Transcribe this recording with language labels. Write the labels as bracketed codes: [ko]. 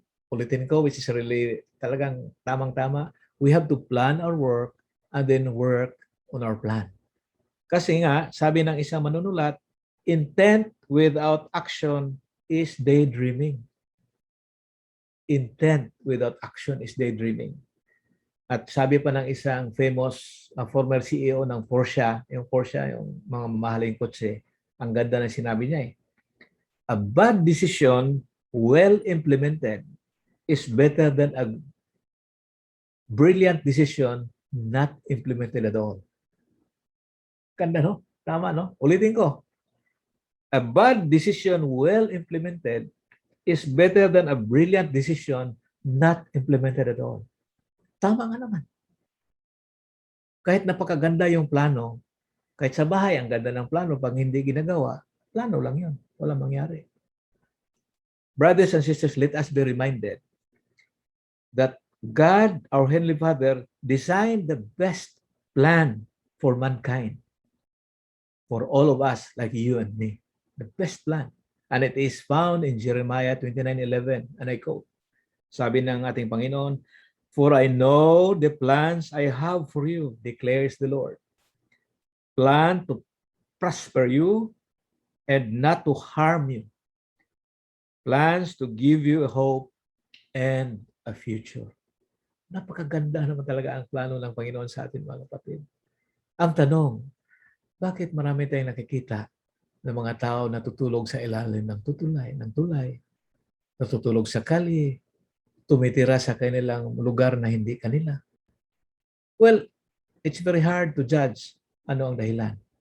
[tl] Ulitin ko, [en] which is really [tl] talagang tamang-tama. [en] We have to plan our work and then work on our plan. [tl] Kasi nga, sabi ng isang manunulat, [en] intent without action is daydreaming. Intent without action is daydreaming. [tl] At sabi pa ng isang famous former CEO ng Porsche, yung mga mamahaling kotse, ang ganda ng sinabi niya eh. [en] A bad decision, well implemented, is better than a brilliant decision not implemented at all. [tl] Ganda, no? Tama, no? Ulitin ko. [en] A bad decision well implemented is better than a brilliant decision not implemented at all. [tl] Tama nga naman. Kahit napakaganda yung plano, kahit sa bahay ang ganda ng plano, pag hindi ginagawa, plano lang yun. Walang mangyari. [en] Brothers and sisters, let us be reminded that God, our Heavenly Father, designed the best plan for mankind. For all of us, like you and me. The best plan. And it is found in Jeremiah 29:11. And I quote, [tl] sabi ng ating Panginoon, [en] for I know the plans I have for you, declares the Lord. Plan to prosper you and not to harm you. Plans to give you a hope and a future. [tl] Napakaganda naman talaga ang plano ng Panginoon sa atin, mga kapatid. Ang tanong, bakit marami tayong nakikita ng mga tao natutulog sa ilalim ng tulay, natutulog sa kali, tumitira sa kanilang lugar na hindi kanila? [en] Well, it's very hard to judge [tl] ano ang dahilan.